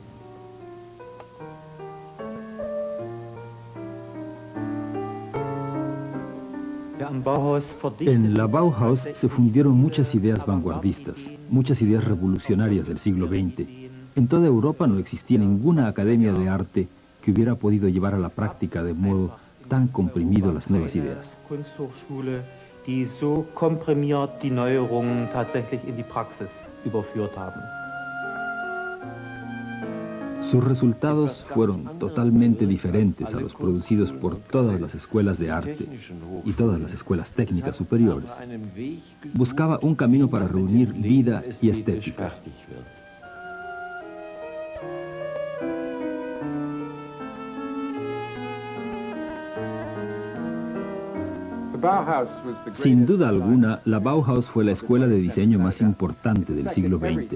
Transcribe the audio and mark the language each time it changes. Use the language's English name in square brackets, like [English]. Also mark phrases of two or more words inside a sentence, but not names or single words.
[Spanish] En la Bauhaus se fundieron muchas ideas vanguardistas, muchas ideas revolucionarias del siglo XX. En toda Europa no existía ninguna academia de arte que hubiera podido llevar a la práctica de modo tan comprimido las nuevas ideas. [German] Kunsthochschule, die so komprimiert die Neuerungen tatsächlich in die Praxis überführt haben. [Spanish] Sus resultados fueron totalmente diferentes a los producidos por todas las escuelas de arte y todas las escuelas técnicas superiores. Buscaba un camino para reunir vida y estética. Sin duda alguna, la Bauhaus fue la escuela de diseño más importante del siglo XX.